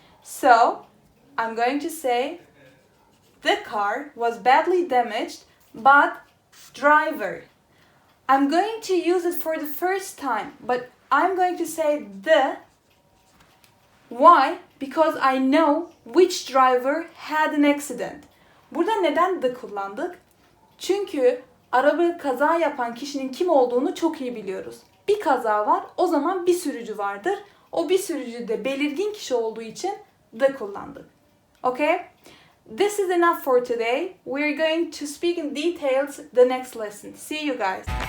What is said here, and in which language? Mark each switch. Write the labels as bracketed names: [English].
[English] So I'm going to say the car was badly damaged, but driver. I'm going to use it for the first time, but I'm going to say the. Why? Because I know which driver had an accident. [Turkish] Burada neden the kullandık? Çünkü araba kaza yapan kişinin kim olduğunu çok iyi biliyoruz. Bir kaza var, o zaman bir sürücü vardır. O bir sürücü de belirgin kişi olduğu için the kullandık. [English] Okay? This is enough for today. We're going to speak in details the next lesson. See you guys.